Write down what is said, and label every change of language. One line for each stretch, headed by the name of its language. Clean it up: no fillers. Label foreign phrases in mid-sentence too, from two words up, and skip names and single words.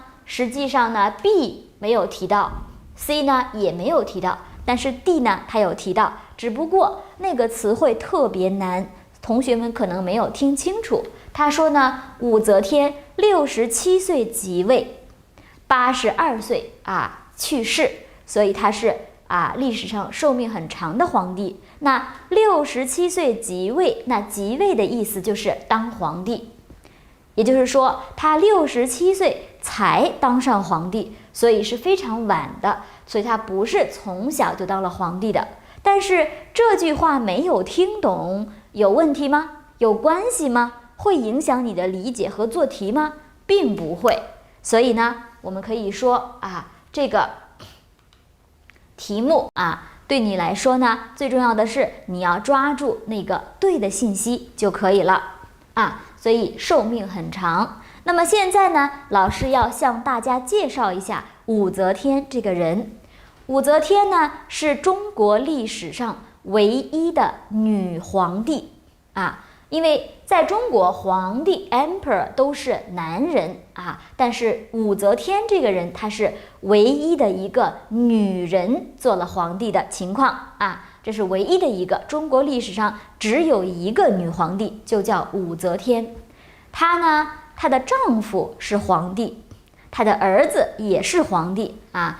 Chinese: 實際上呢 B 沒有提到， C 呢也沒有提到，但是 D 呢它有提到，只不過那個詞彙特別難，同學們可能沒有聽清楚。他說呢，武則天67歲即位，82歲去世，所以他是歷史上壽命很長的皇帝。那67歲即位，那即位的意思就是當皇帝，也就是說他67歲才當上皇帝，所以是非常晚的，所以他不是從小就當了皇帝的。但是這句話沒有聽懂，有問題嗎？有關係嗎？會影響你的理解和做題嗎？並不會。所以呢，我們可以說這個題目對你來說呢，最重要的是你要抓住那個對的信息就可以了所以壽命很長。那麼現在呢，老師要向大家介紹一下武則天這個人。武則天呢，是中國歷史上唯一的女皇帝因為在中國，皇帝 emperor 都是男人但是武則天這個人，她是唯一的一個女人做了皇帝的情況這是唯一的一個，中國歷史上只有一個女皇帝，就叫武則天。她呢她的丈夫是皇帝，她的兒子也是皇帝啊。